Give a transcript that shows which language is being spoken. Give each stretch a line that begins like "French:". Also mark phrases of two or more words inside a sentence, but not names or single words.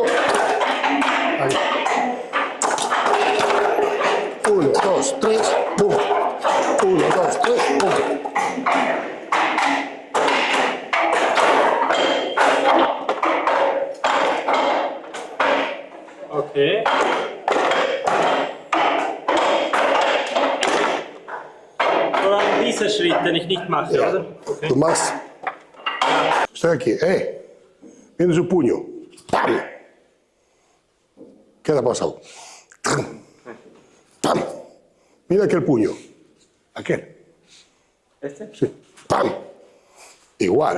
Spanish: Ahí. 1, 2, 3, pum. 1, 2, 3, pum. Okay.
German: Nur an dieser Schritt, den ich nicht mache,
Spanish: Ya.
German: oder?
Spanish: Okay. Tú más. Estoy aquí, viene su puño. ¡Pam! ¿Qué le ha pasado? ¡Pam! Mira aquel puño. Aquel. ¿Este? Sí. ¡Pam! Igual.